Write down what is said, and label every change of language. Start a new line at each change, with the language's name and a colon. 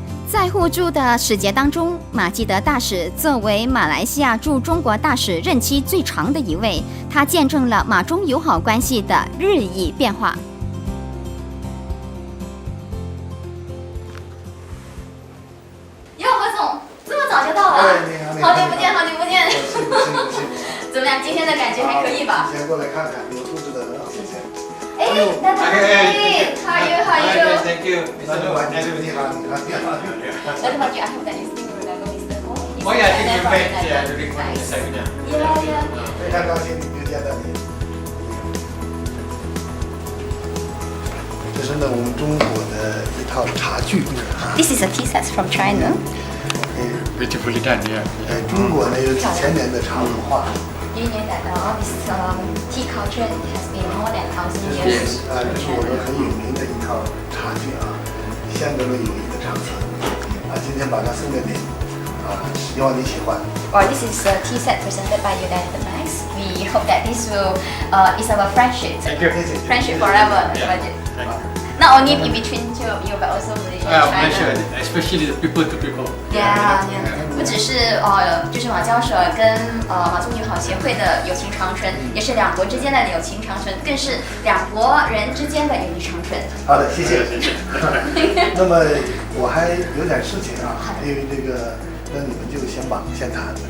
Chinese: 在互助的使节当中，马基德大使作为马来西亚驻中国大使任期最长的一位，他见证了马中友好关系的日益变化。哟，何总，这么早就到了？好久不见，好久不见。怎么样？今天的感觉还可以吧？先过来看看，有布置的很好，谢谢。哎，大家好 ，
English: How are you? How are you? Thank you.
Chinese: 那就完全你好，你好，你好。
English: Dr. Maju, I hope that you still remember Mr. Ho. Oh yeah, I think we met during one of the seminar. Yeah.
Chinese: 非常高兴又见到你。这是呢我们中国的一套茶具啊。
English: This is a tea set from China. Beautifully done, yeah.
Chinese: 中国呢有几千年的茶文化。
English: You know that this tea culture has been more than 1,000 years.
Chinese: 这是我们很有名的一套茶具啊，象征了友谊的长存。今天把它送给你，希望你喜欢。
English: Or this is a tea set presented by you, Dr. MAEX. We hope that this will is our friendship. Thank you. Friendship forever, Dr. Maju. Not only in between two of you, but also Malaysia and Malaysia, China. especially the people to people. Yeah.
Chinese: 不只是就是马交所跟马中友好协会的友情长存，也是两国之间的友情长存，更是两国人之间的友谊长存。好的，谢谢。那么我还有点事情啊，因为这个，那你们就先忙先谈。